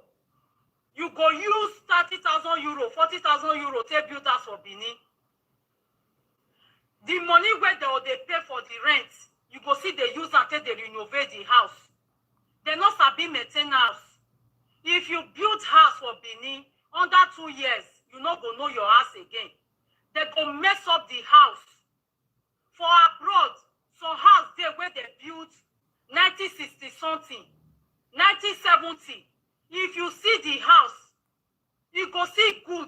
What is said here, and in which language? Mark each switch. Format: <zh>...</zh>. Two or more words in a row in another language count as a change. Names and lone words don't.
<pcm>You go use 30,000 euro, 40,000 euro take build house for Benin. The money where they pay for the rent, you go see they use and take they renovate the house. They not sabi maintenance. If you build house for Benin, under 2 years, you not go know your house again. They go mess up the house. For abroad, some house there where they built 1960 something, 1970. If you see the house, you go see good.</pcm>